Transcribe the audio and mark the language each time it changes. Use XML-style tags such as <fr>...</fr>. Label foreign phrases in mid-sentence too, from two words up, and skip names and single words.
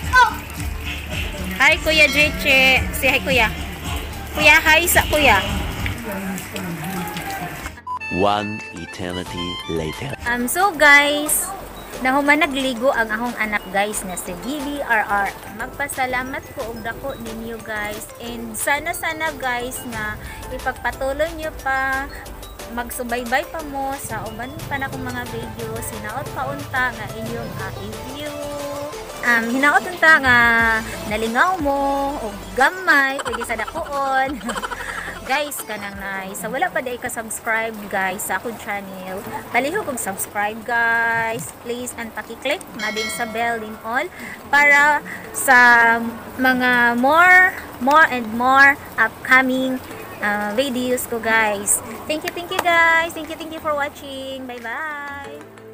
<en>Hi, Kuya Jeche. Say hi, Kuya.</en> <ceb>Kuya, hi sa Kuya.</ceb> <en>One eternity later.</en> <ceb>So guys, nahuman nagligo ang akong anak guys na si BBRR. Magpasalamat ko og dako ninyo guys and sana guys na</ceb> <tl>ipagpatuloy nyo pa magsubaybay</tl> <ceb>pa mo sa uban pa na akong mga video sinaot pa unta nga inyong i-view hinaot unta nga nalingaw mo og gamay pwede sa dakoon guys kanang nice sa wala pa day ka subscribe guys sa akong channel palihog og subscribe guys please and paki-click na din sa bell din all para sa mga</ceb> <en>more and more upcoming videos</en> <ceb>ko guys.</ceb> <en>Thank you guys, thank you for watching. Bye bye.</en>